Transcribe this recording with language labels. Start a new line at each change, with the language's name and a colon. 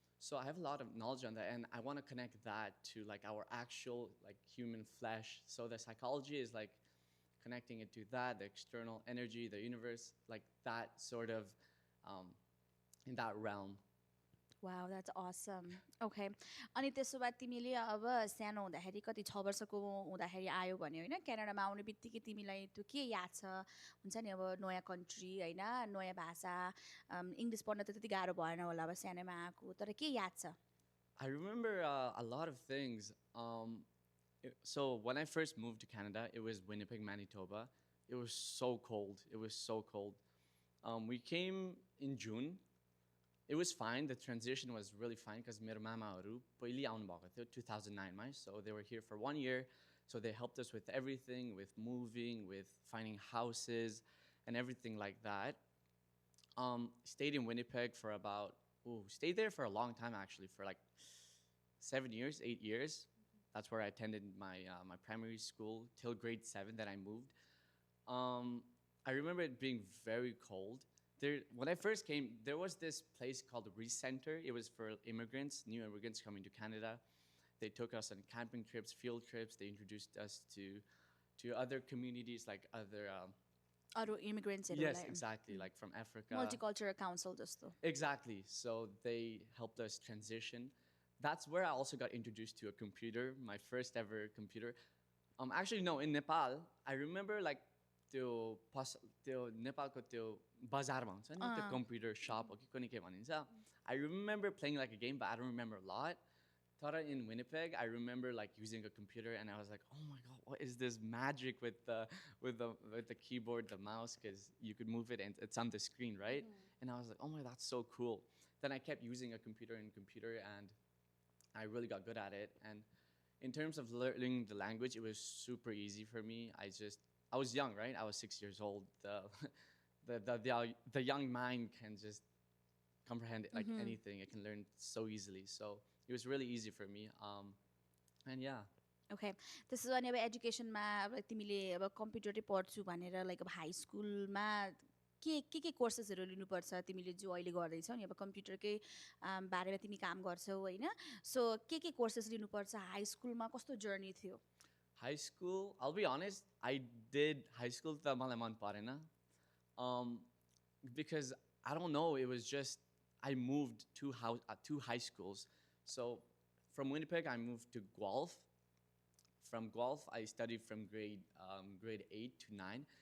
English: So I have a lot of knowledge on that, and I want to connect that to like our actual like human flesh. So the psychology is like connecting it to that, the external energy, the universe, like that sort of in that realm. Wow, that's awesome. Okay.
Nepali: अनि त्यसो भए तिमीले अब सानो हुँदाखेरि कति 6 वर्षको हुँदाखेरि आयो भन्यो होइन, क्यानाडामा आउने बित्तिकै तिमीलाई त्यो के याद छ? हुन्छ नि अब नयाँ कन्ट्री होइन, नयाँ भाषा, इङ्ग्लिस पढ्न त त्यति गाह्रो भएन होला अब सानोमा आएको, तर के याद छ?
English: I remember a lot of things. So when I first moved to Canada, it was Winnipeg, Manitoba. It was so cold. It was so cold. We came in June. It was fine. The transition was really fine because
Nepali: मेरो मामाहरू पहिले आउनु भएको थियो 2009 मा.
English: So they were here for 1 year. So they helped us with everything, with moving, with finding houses, and everything like that. Stayed in Winnipeg for stayed there for a long time actually, for like 7 years, 8 years. That's where I attended my primary school till grade 7. Then I moved. I remember it being very cold. When I first came, there was this place called the Recenter. It was for immigrants, new immigrants coming to Canada. They took us on camping trips, field trips. They introduced us to other communities, like other
Nepali: अरू
English: Yes,
Nepali: इमिग्रेन्ट्सहरूलाई
English: exactly. Like from Africa.
Nepali: Multicultural council जस्तो
English: Exactly. So they helped us transition. That's where I also got introduced to a computer, my first ever computer. Actually, no, in Nepal, I remember like
Nepali: त्यो नेपालको त्यो बजारमा हुन्छ नि त्यो computer shop हो कि कुनै के भनिन्छ.
English: I remember playing like a game, but I don't remember a lot. Tara in Winnipeg, I remember like using a computer, and I was like, "Oh my god, what is this magic with the keyboard, the mouse? Because you could move it and it's on the screen, right?" And I was like, "Oh my, that's so cool." Then I kept using a computer, and I really got good at it. And in terms of learning the language, it was super easy for me. I was young, right? I was 6 years old. The young mind can just comprehend like anything. It can learn so easily. So it was really easy for me. And yeah.
Nepali: Okay त्यसो भने अब एजुकेसनमा अब तिमीले अब कम्प्युटरै पढ्छु भनेर like अब high स्कुलमा के कोर्सेसहरू लिनुपर्छ तिमीले जो अहिले गर्दैछौ नि अब कम्प्युटरकै बारेमा तिमी काम गर्छौ होइन सो के कोर्सेस लिनुपर्छ हाई स्कुलमा कस्तो जर्नी थियो
English: High school, I'll be honest, I did high school the
Nepali: मलाई मन परेन.
English: Because I don't know, it was just I moved two high schools. So from Winnipeg, I moved to Guelph. From Guelph, I studied from grade 8 to 9.